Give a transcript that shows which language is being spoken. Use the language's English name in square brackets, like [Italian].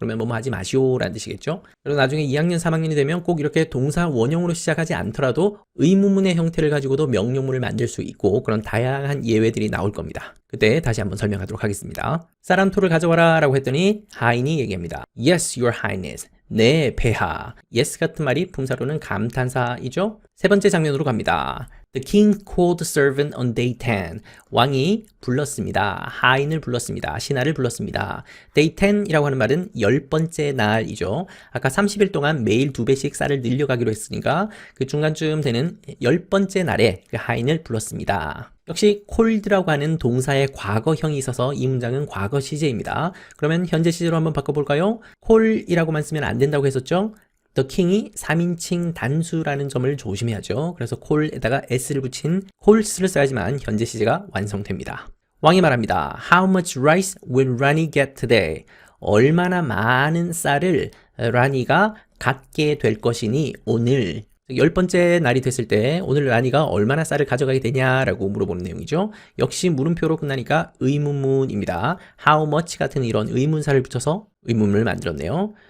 [Korean] 그러면 뭐뭐 하지 마시오라는 뜻이겠죠. 그리고 나중에 2학년 3학년이 되면 꼭 이렇게 동사 원형으로 시작하지 않더라도 의문문의 형태를 가지고도 명령문을 만들 수 있고 그런 다양한 예외들이 나올 겁니다. 그때 다시 한번 설명하도록 하겠습니다. 쌀 한 톨을 가져와라 라고 했더니 하인이 얘기합니다. [English] Yes, your highness. [Korean] 네, 폐하. yes 같은 말이 품사로는 감탄사이죠. 세 번째 장면으로 갑니다. [English] The king called the servant on day 10. [Korean] 왕이 불렀습니다. 하인을 불렀습니다. 신하를 불렀습니다. day 10이라고 하는 말은 10번째 날이죠. 아까 30일 동안 매일 2배씩 쌀을 늘려가기로 했으니까 그 중간쯤 되는 10번째 날에 그 하인을 불렀습니다. 역시 called라고 하는 동사의 과거형이 있어서 이 문장은 과거 시제입니다. 그러면 현재 시제로 한번 바꿔볼까요? call이라고만 쓰면 안 된다고 했었죠? [English] The king [Korean] 이 3인칭 단수라는 점을 조심해야죠. 그래서 call에다가 s를 붙인 calls를 써야지만 현재 시제가 완성됩니다. 왕이 말합니다. [English] How much rice will Rani get today? [Korean] 얼마나 많은 쌀을 라니가 갖게 될 것이니 오늘 10번째 날이 됐을 때 오늘 라니가 얼마나 쌀을 가져가게 되냐라고 물어보는 내용이죠. 역시 물음표로 끝나니까 의문문입니다. How much 같은 이런 의문사를 붙여서 의문문을 만들었네요.